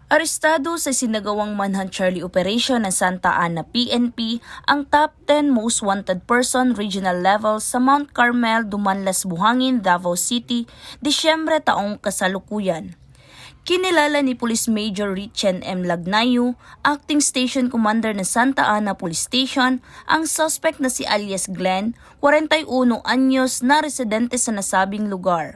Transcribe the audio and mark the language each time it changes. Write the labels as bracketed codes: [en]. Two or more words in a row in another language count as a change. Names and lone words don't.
[tl] Arestado sa sinagawang Manhunt Charlie Operation ng Santa Ana PNP ang [en] top 10 most wanted person regional level [tl] sa Mount Carmel, Dumanlas, Buhangin, Davao City, Disyembre taong kasalukuyan. Kinilala ni [en] Police Major [tl] Richen M. Lagnayo, [en] Acting Station Commander [tl] ng Santa Ana Police Station, ang suspect na si alias Glenn, 41 anyos na residente sa nasabing lugar.